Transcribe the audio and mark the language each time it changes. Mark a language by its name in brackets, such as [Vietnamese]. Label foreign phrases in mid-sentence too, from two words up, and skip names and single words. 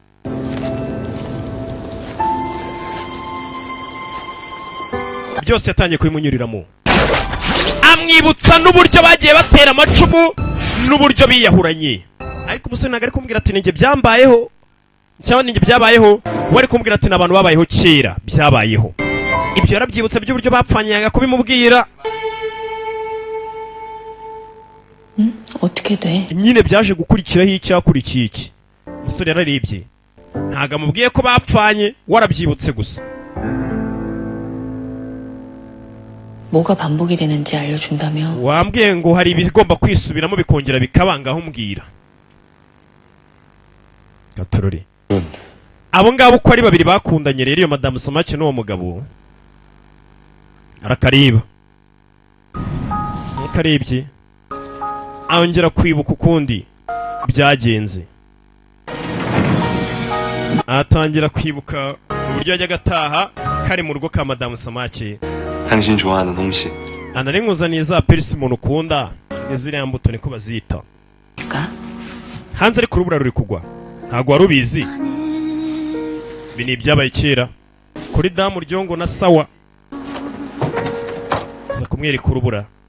[Kinyarwanda] byose yatangiye kubimunyuriramo, amwibutsa n'uburyo bagiye batera amacumu n'uburyo biyahuranye. ariko umusore ntabwo ari kumbwira ati ninjye byambayeho cyangwa ninjye byabayeho, we ari kumbwira ati ni abantu babayeho kera byabayeho. ibyo yarabyibutsa by'uburyo bapfanye, yanga kubimubwira. [Korean] 응? 어떻게 돼? [Kinyarwanda] nyine byaje gukurikiraho icyakurikiye iki. Umusore yararebye ntago amubwiye ko bapfanye, warabyibutse gusa. [Korean] 뭐가 반복이 되는지 알려준다며. [Kinyarwanda] wambwiye ngo hari ibigomba kwisubiramo bikongera bikabangaho umbwira. Gatorori abo ngabo uko ari babiri bakundanye rero iyo Madame Samake n'uwo mugabo arakareba akarebye angera kwibuka ukundi byagenze, atangira kwibuka uburyo yajyaga ataha kari mu rugo ka Madame Samake. [Korean] 당신 좋아하는 홍시. [Kinyarwanda] anari nkuzaniye za persimmon ukunda ziriya mbuto niko bazita. hanze ariko urubura ruri kugwa ntago wari ubizi. ibi ni ibyabaye kera kuri damu ryongo na sawa. za kumwereka urubura.